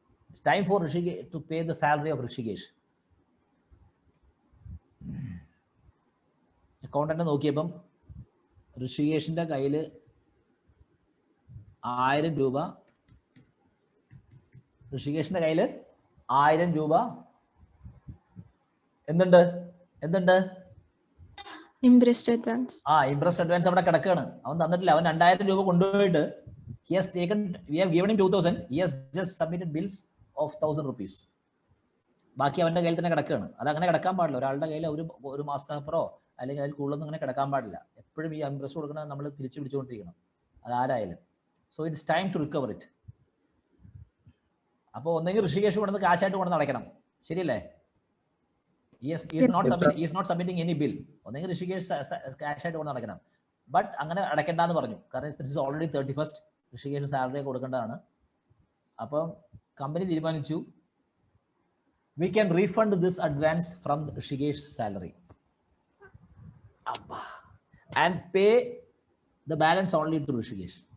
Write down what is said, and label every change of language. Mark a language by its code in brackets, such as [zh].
[en] It's time for Rishikesh to pay the salary of Rishikesh. [ml] Accountant നോക്കിയപ്പം ഋഷികേഷിന്റെ കയ്യിൽ 1000 രൂപ, ഋഷികേഷിന്റെ കയ്യിൽ 1000 രൂപ എന്തുണ്ട്? [en] Interest advance. [ml] ഇൻട്രസ്റ്റ് അഡ്വാൻസ് അവിടെ കിടക്കുകയാണ്. അവൻ തന്നിട്ടില്ല. അവൻ 2000 രൂപ കൊണ്ടുപോയിട്ട് [en] we have given him 2000. He has just submitted bills of 1000 rupees. [ml] ബാക്കി അവൻ്റെ കയ്യിൽ തന്നെ കിടക്കുകയാണ്. അത് അങ്ങനെ കിടക്കാൻ പാടില്ല. ഒരാളുടെ കയ്യിൽ ഒരു മാസത്തിനപ്പുറമോ അല്ലെങ്കിൽ അതിൽ കൂടുതലൊന്നും അങ്ങനെ കിടക്കാൻ പാടില്ല. എപ്പോഴും ഈ ഇൻട്രസ്റ്റ് കൊടുക്കുന്നത് നമ്മൾ തിരിച്ചു പിടിച്ചുകൊണ്ടിരിക്കണം, അതാരായാലും. [en] So it's time to recover it. [ml] അപ്പോൾ ഒന്നെങ്കിൽ ഋഷികേഷ് കൊണ്ടുവന്ന് കാശായിട്ട് കൊണ്ടുവന്ന് അടയ്ക്കണം, ശരിയല്ലേ? [en] Is not submitting any bill. [ml] ഒന്നെങ്കിൽ ഋഷികേഷ് കാശായിട്ട് കൊണ്ട് അടയ്ക്കണം. ബട്ട് അങ്ങനെ അടയ്ക്കേണ്ടെന്ന് പറഞ്ഞു, കാരണം [en] This is already 31st. [ml] Rishikesh salary കൊടുക്കേണ്ടതാണ്. അപ്പം കമ്പനി തീരുമാനിച്ചു, [en] we can refund this advance from Rishikesh's salary and pay the balance only to Rishikesh.